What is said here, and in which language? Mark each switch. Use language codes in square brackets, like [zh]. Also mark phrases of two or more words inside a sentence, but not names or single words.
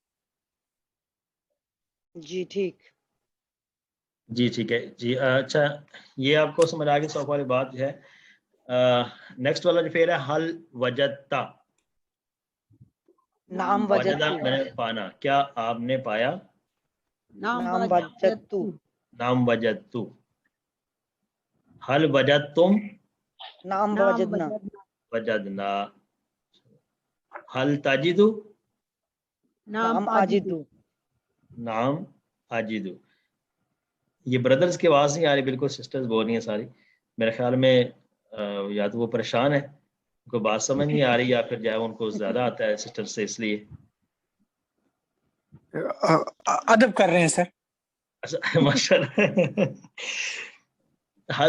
[ur] جی ٹھیک. جی، ٹھیک ہے جی. اچھا، یہ آپ کو سمجھ آ گئی سوفا والی بات جو ہے۔ نیکسٹ والا جو فعل ہے [ar] هل وجدتَ, نعم وجدَ وجدتُ, [ur] میں نے پانا، کیا آپ نے پایا? [ar] نعم نعم وجدتُ, وجدتُ, نعم وجدتُ۔ هل وجدتم, نعم نعم وجدنا, وجدنا, وجدنا۔ هل تجدُ, نعم نعم أجدُ, أجدُ, نعم أجدُ. [ur] یہ برادرز کی آواز نہیں آ رہی، بالکل سسٹرز بول رہی ہیں ساری. میرے خیال میں یا تو وہ پریشان ہے، ان کو بات سمجھ نہیں آ رہی، یا پھر جو ہے ان کو زیادہ آتا ہے سسٹر سے، اس لیے. ادب کر رہے ہیں سر. اچھا ماشاءاللہ۔ هل